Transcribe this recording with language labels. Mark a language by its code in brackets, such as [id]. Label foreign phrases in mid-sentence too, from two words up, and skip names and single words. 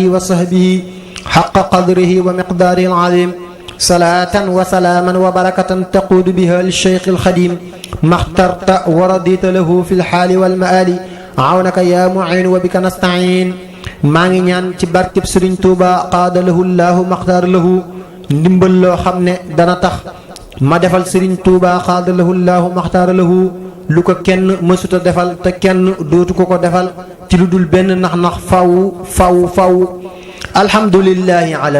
[ar] وصحبه حق قدره ومقداره العظيم صلاة وسلاما وبركة تقود بها للشيخ الخديم ما اخترت ورضيت له في الحال والمآل عونك يا معين وبك نستعين [wo] maa ngi ñaan ci barkeb Sëriñ Tuuba qaada lahu llaahu maxtaar lahu ndimbal loo xam ne dana tax ma defal Sëriñ Tuuba [ar] قاد له الله مختار له [wo] lu ko kenn mësuta defal te kenn dootu ko ko defal ci lu dul benn nax-nax faw faw faw [ar] الحمد لله على